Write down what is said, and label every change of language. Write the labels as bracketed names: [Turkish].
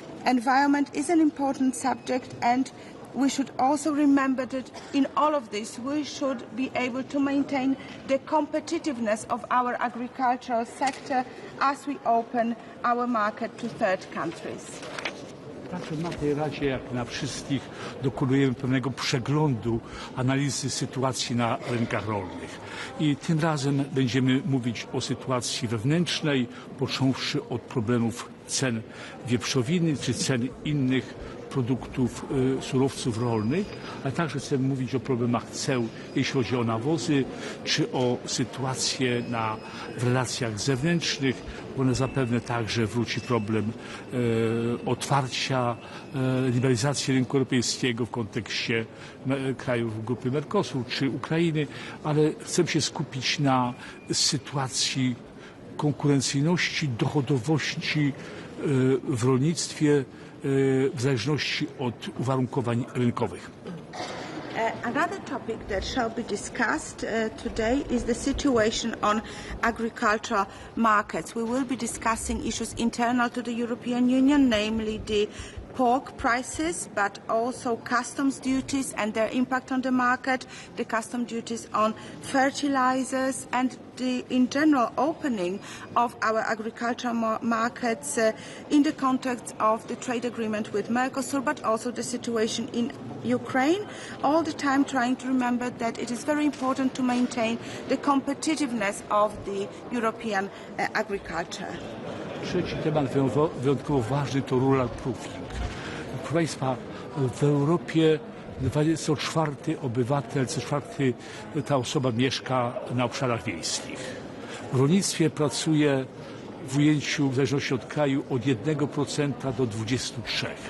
[English] Environment is an important subject, and we should also remember that in all of this we should be able to maintain the competitiveness of our agricultural sector as we open our market to third countries. [Polish] Także na tej Radzie, jak na wszystkich, dokonujemy pewnego przeglądu, analizy sytuacji na rynkach rolnych. I tym razem będziemy mówić o sytuacji wewnętrznej, począwszy od problemów cen wieprzowiny czy cen innych produktów, surowców rolnych, ale także chcemy mówić o problemach ceł, jeśli chodzi o nawozy, czy o sytuację w relacjach zewnętrznych, bo zapewne także wróci problem otwarcia, liberalizacji rynku europejskiego w kontekście krajów grupy Mercosur czy Ukrainy, ale chcemy się skupić na sytuacji konkurencyjności, dochodowości w rolnictwie, w zależności od uwarunkowań rynkowych. [English] Another topic that shall be discussed today is the situation on agricultural markets. We will be discussing issues internal to the European Union, namely the pork prices, but also customs duties and their impact on the market, the custom duties on fertilizers, and the in general opening of our agricultural markets in the context of the trade agreement with Mercosur, but also the situation in Ukraine, all the time trying to remember that it is very important to maintain the competitiveness of the European agriculture. [Polish] Trzeci temat wyjątkowo ważny to rural proofing. Proszę Państwa, w Europie co czwarty obywatel, co czwarty ta osoba mieszka na obszarach wiejskich. W rolnictwie pracuje w ujęciu, w zależności od kraju, od 1% do 23%.